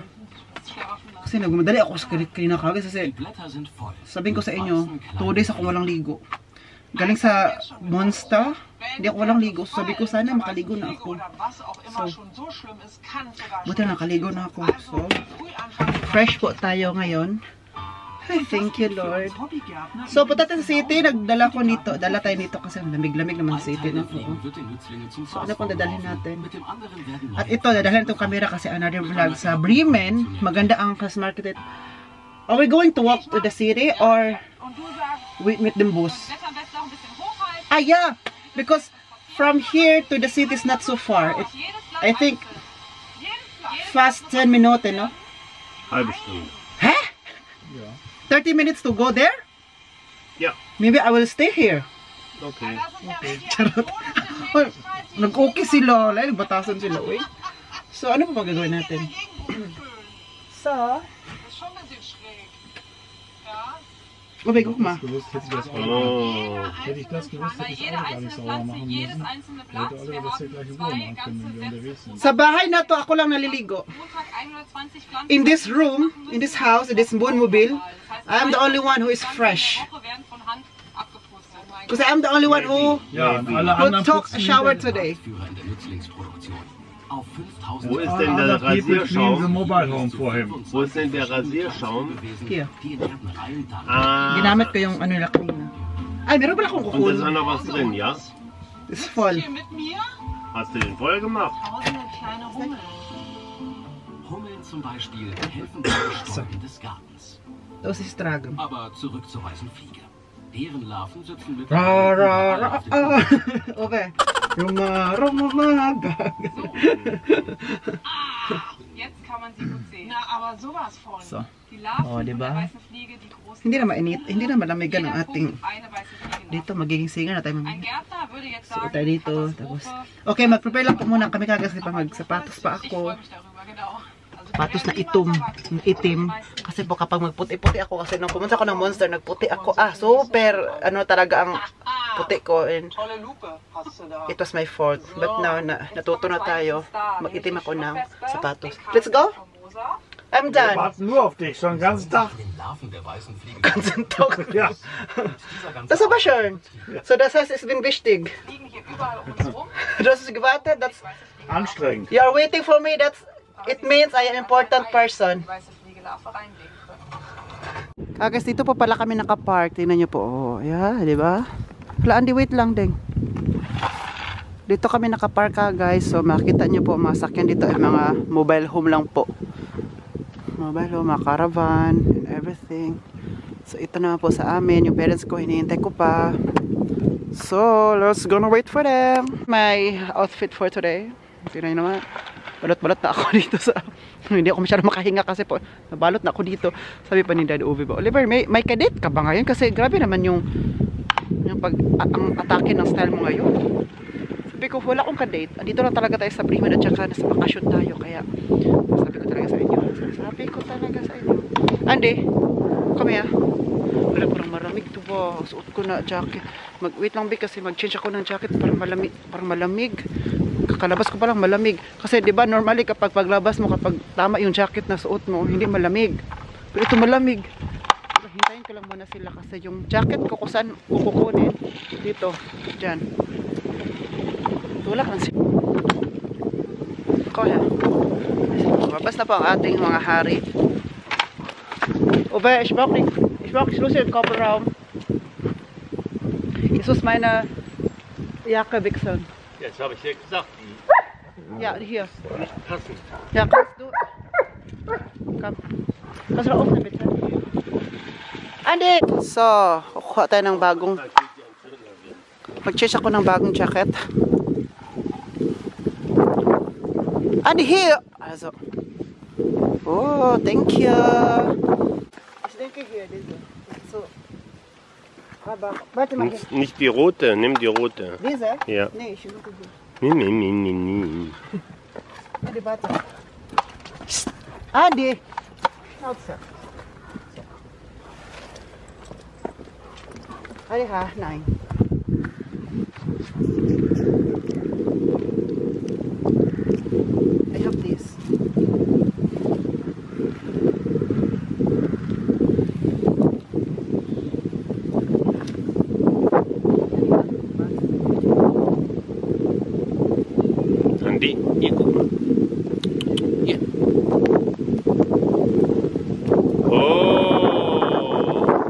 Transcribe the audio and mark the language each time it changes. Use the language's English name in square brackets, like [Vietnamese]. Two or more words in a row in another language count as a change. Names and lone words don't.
[Filipino] Kasi, nagmadali ako sa kanina kagad. Kasi, sabihin ko sa inyo, 2 days ako walang ligo. Galing sa Monster, hindi ako walang ligo. So, sabi ko, sana makaligo na ako. So, buti na nakaligo na ako. So, fresh po tayo ngayon. Ay, [English] thank you, Lord. [Filipino] So, punta tayo sa city. Nagdala ko nito. Dala tayo nito kasi lamig-lamig naman sa city. No? So, ano pong dadalhin natin? At ito, dadalhin itong camera kasi [English] another vlog [Filipino] sa Bremen. Maganda ang [English] Christmas market. Are we going to walk to the city or we meet them bus? Ah, yeah. Because from here to the city is not so far. I think fast 10 minutes, no? [German] Halbe Stunde. Huh? [English] Yeah. 30 minutes to go there? Yeah. Maybe I will stay here. Okay. [Filipino] Charot. Nag-okay sila. Nagbatasan sila. Uy. So, ano pa magagawin natin? [English] So, okay, [German] guck mal. Hätte ich das gewusst, hätte ich auch gar nicht sauber machen müssen. Hätte Oliver das hier gleich in Ruhe machen können, wenn wir unterwegs sind. [Filipino] Sa bahay na to, ako lang naliligo. [English] In this room, in this house, in this Wohnmobil, I'm the only one who is fresh. Because I'm the only one who took a shower today. [German] Wo ist denn der Rasierschaum? Wo ist denn der Rasierschaum? [English] Here. [Filipino] Ginamit ko yung ano nila kanina. Ay, meron pala akong [German] Und da ist auch noch was drin, ja? [English] It's voll. [German] Hast du den voll gemacht? Hummeln zum Beispiel helfen beim Bestäuben des Gartens. Das ist Tragen. Aber zurück zur weißen Fliege. Deren Larven sitzen mit Okay. Jetzt kann man sie gut sehen. Na, aber sowas von. So. Die Larven [Filipino] diba? [German] der weißen Fliege, die großen. [Filipino] Hindi na mainit, hindi na malamigan ang ating [German] Eine weiße Fliege. [Filipino] dito magiging singer na tayo. [German] Ein Gärtner würde jetzt So, sagen, [Filipino] tayo dito, tapos okay, mag-prepare lang po muna kami kagas kasi pa magsapatos pa [German] ich [Filipino] ako. [German] freue mich darüber, genau. [Filipino] Sapatos na itim. Kasi po kapag magputi-puti ako, kasi nung pumunta ako ng Monster, nagputi ako. Super, ano talaga ang puti ko. [English] And [German] Tolle Lupe hast du da. [English] it was my fault. But now, [Filipino] natuto na tayo. Mag-itim ako ng sapatos. [English] Let's go! I'm done. [German] Warten nur auf dich, schon den ganzen Tag. den Larven der weißen Fliege. Ganzen Tag. Ja. Das ist aber schön. So, das heißt, es bin wichtig. Fliegen hier überall um uns rum. Du hast gewartet, [English] that's... [German] Anstrengend. [English] You are waiting for me, that's It means I am important person. [German] Die weiße Fliegelarve reinlegen können. [Filipino] Guys, dito po pala kami nakapark. Tingnan nyo po. [English] Oh, yeah, [Filipino] di ba? Hala, Andy, wait lang ding. Dito kami nakapark guys. So, makita nyo po mga sakyan dito ay mga mobile home lang po. [English] Mobile home, mga caravan, and everything. [Filipino] So, ito naman po sa amin. Yung parents ko, hinihintay ko pa. [English] So, let's gonna wait for them. My outfit for today. [Filipino] Tingnan nyo naman. Balot-balot na ako dito sa... Hindi ako masyadong makahinga kasi po nabalot na ako dito. Sabi pa ni Dad Uwe ba, Oliver, may kadate ka ba ngayon? Kasi grabe naman yung ang atake ng style mo ngayon. Sabi ko, wala akong kadate. Andito lang talaga tayo sa Bremen at saka nasa bakasyon tayo. Kaya sabi ko talaga sa inyo. Andy, come here. Wala, parang maramig to ba? Suot ko na jacket. Wait lang ba kasi mag-change ako ng jacket para malamig. Kakalabas ko pa lang malamig. Kasi 'di ba normally kapag paglabas mo, kapag tama yung jacket na suot mo, hindi malamig. Pero ito malamig. Pero hintayin ko lang muna sila kasi yung jacket ko kung saan kukunin dito, diyan. Tulak lang sila. Kaya. Mabas na po ang ating mga hari. [German] Uwe, ich brauch Schluss im Kofferraum. Ich muss meine Jacke wechseln. Jetzt habe ich dir gesagt, Ja, hier. nicht passen. Ja, kannst du. Komm. Kannst du da öffnen, bitte? Andy! So, kukuha tayo ng bagong... Mag-change ako ng bagong jacket. [English] Andy, here! Also. Oh, thank you. [German] Ich denke hier, diese. So. Aber, warte mal hier. Nicht die rote, nimm die rote. Diese? Ja. Nee, ich suche hier. Nee. Andy, warte. Andy! Schnauze. Andy, ha? Nein. [English] I have this. [German] Andi, hier guck mal. Hier. Oh!